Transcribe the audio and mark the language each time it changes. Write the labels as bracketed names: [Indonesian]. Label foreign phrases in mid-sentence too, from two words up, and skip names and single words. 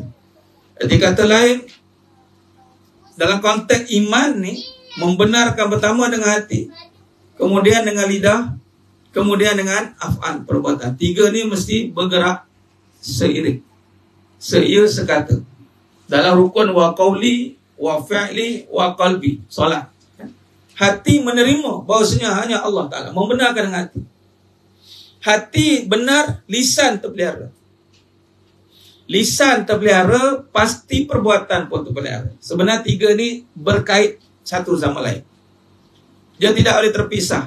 [Malay] Jadi kata lain, dalam konteks iman ni, membenarkan pertama dengan hati, kemudian dengan lidah, kemudian dengan af'al, perbuatan. Tiga ni mesti bergerak seiring, seia sekata. Dalam rukun [Arabic] وقولي وفعلي وقلبي, [Malay] solat. Hati menerima bahawasanya hanya Allah Ta'ala, membenarkan dengan hati. Hati benar, lisan terpelihara. Lisan terpelihara, pasti perbuatan pun terpelihara. Sebenarnya tiga ni berkait satu sama lain. Dia tidak boleh terpisah.